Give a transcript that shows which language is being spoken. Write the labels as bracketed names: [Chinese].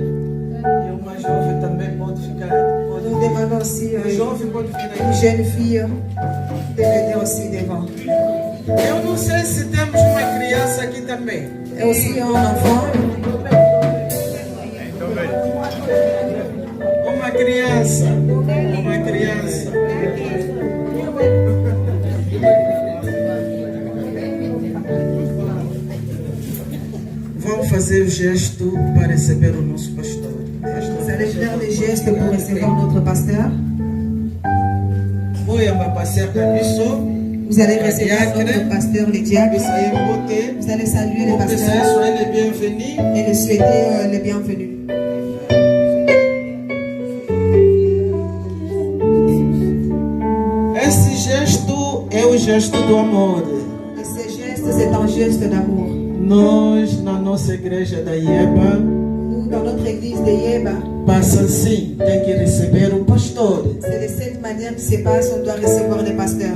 [Portuguese] E uma jovem também pode ficar. [French] Nous demandons aussi [Portuguese] Um jovem pode ficar [French] une jeune fille de venir aussi devant. [Portuguese] Eu não sei se temos uma criança aqui também. [French] Et aussi un enfant. [Portuguese] Uma criança. Uma criança. Vamos fazer o gesto para receber o nosso pastor. [French] Vous allez faire les gestes pour recevoir notre pasteur. [Portuguese] Vou passear com isso. [French] Vous allez recevoir notre pasteur, le diacre. Vous allez saluer le pasteur et le souhaiter le bienvenu. [Portuguese] Esse gesto é o gesto do amor. [French] Et ce geste, c'est un geste d'amour. [Portuguese] Nós, na nossa igreja da Ieba, [French] Nous, dans notre église de Yeba, [Portuguese] passa assim, tem que receber o pastor [French] c'est de cette manière que se passe, on doit recevoir le pasteur